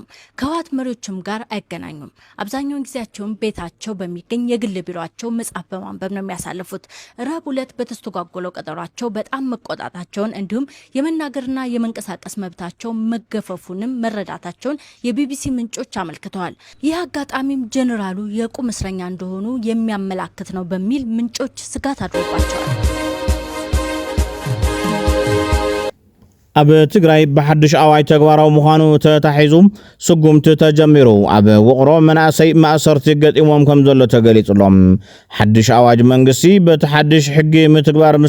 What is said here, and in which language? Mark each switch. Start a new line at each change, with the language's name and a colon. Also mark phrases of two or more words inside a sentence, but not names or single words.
Amharic: ከህወሓት መሪዎችም ጋር አይገናኙም። አብዛኛውን ጊዜያቸውን ቤታቸው በሚገኝ የግል ቢሮአቸው መጽሐፍ በማንበብ ነው የሚያሳልፉት። ረቡዕ ዕለት በተስተጓጎለው ቀጠሯቸው በጣም መቆጣታቸውን እንዲሁም የመናገርና የመንቀሳቀስ መብታቸው መገፈፉንም መረዳታቸውን የቢቢሲ ምንጮች አመልክተዋል። ይህ አጋጣሚም ጄኔራሉ የቁም እስረኛ እንደሆኑ የሚያመላክት ነው በሚል ምንጮች ስጋት አድሮባቸዋል።
Tigrinya: ኣብ ትግራይ በሐድሽ ኣዋጅ ተግባራዊ ምዃኑ ተታሒዙ ስጉምቲ ተጀሚሩ ኣብ ውቕሮ መናእሰይ ማእሰርቲ ገጢሞም ከም ዘሎ ተገሊጹሎም ሓድሽ ኣዋጅ መንግስቲ በቲ ሓድሽ ሕጊ ምትግባር ምስ